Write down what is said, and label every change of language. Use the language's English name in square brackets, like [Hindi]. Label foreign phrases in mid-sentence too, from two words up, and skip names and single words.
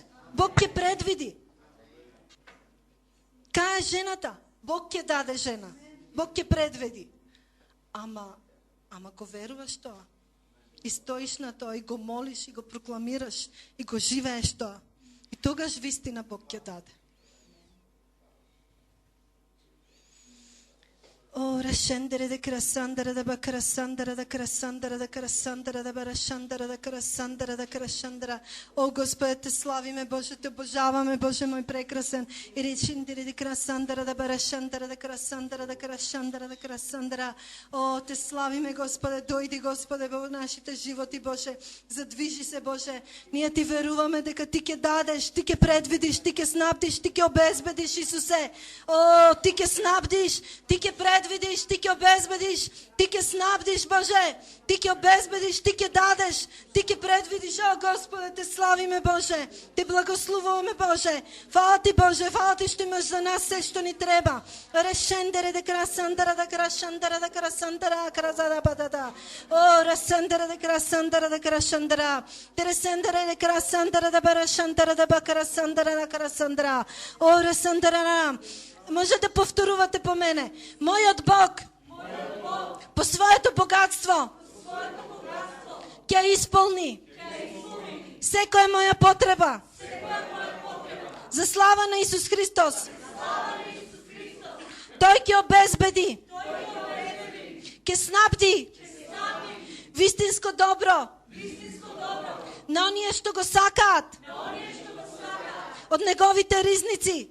[Macedonian] Бог ќе предвиди. Кај е жената? Бог ќе даде жена. Бог ќе предвиди. Ама го веруваш тоа. И стоиш на тоа, и го молиш, и го прокламираш, и го живееш тоа. И тогаш вистина Бог ќе даде. О, рашендере да красандера да бакрасандера да красандера да красандера да барашандера да красандера да крашандера. О, Господе, те славиме, Боже, те обожаваме, Боже мой прекрасен. И речендере да красандера да барашандера да красандера да крашандера да красандера. О, те славиме, Господе, дојди, Господе, во нашите животи, Боже. Задвижи се, Боже. Ние ти веруваме дека ти ќе дадеш, ти ќе предвидиш, ти ќе снабдиш, ти ќе обезбедиш, Исусе. О, ти ќе снабдиш, ти ќе предвидиш, ти ќе обезбедиш, ти ќе снабдиш, Боже, ти ќе обезбедиш, ти ќе дадеш, ти ќе предвидиш. О, Господе, те славиме, Боже, те благословуваме, Боже. Фала ти, Боже, фала ти што имаш за нас се што ни треба. Решендере да красандера да крашандера да красандера кразада падада. О, расандера да красандера да крашандера. Тересендере да красандера да барашандера да бакрасандера да красандера. О, расандера. Може да повторувате по мене. Мојот Бог, по своето богатство, ќе исполни секоја моја потреба. За слава на Исус Христос. Тој ќе обезбеди, ќе снабди вистинско добро на оние што го сакаат од неговите ризници.